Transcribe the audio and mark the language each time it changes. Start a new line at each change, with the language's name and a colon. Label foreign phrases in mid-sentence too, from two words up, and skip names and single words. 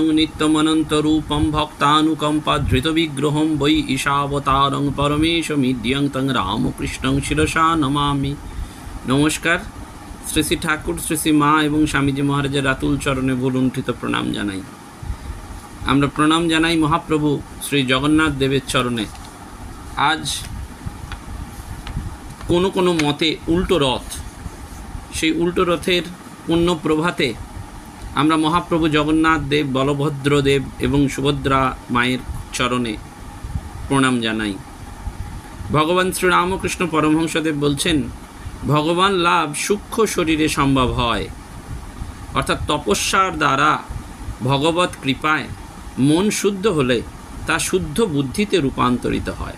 Sanskrit: नित्यमनन्तरूपं भक्तानुकम्पाधृतविग्रहं वै ईशावतारं परमेशमिद्यं तं रामकृष्णं शिरसा नमामि।
Bangla: नमस्कार। শ্রী শ্রী ঠাকুর শ্রী শ্রী মা এবং স্বামীজী মহারাজের রাতুল চরণে ভূলুণ্ঠিত প্রণাম জানাই। আমরা প্রণাম জানাই মহাপ্রভু শ্রী জগন্নাথ দেবের চরণে। আজ কোনো কোনো মতে উল্টো রথ, সেই উল্টো রথের পুণ্য প্রভাতে আমরা মহাপ্রভু জগন্নাথ দেব, বলভদ্র দেব এবং সুভদ্রা মায়ের চরণে প্রণাম জানাই। ভগবান শ্রীরামকৃষ্ণ পরমহংসদেব বলছেন, ভগবান লাভ সূক্ষ্ম শরীরে সম্ভব হয়, অর্থাৎ তপস্যার দ্বারা ভগবত কৃপায় মন শুদ্ধ হলে তা শুদ্ধ বুদ্ধিতে রূপান্তরিত হয়।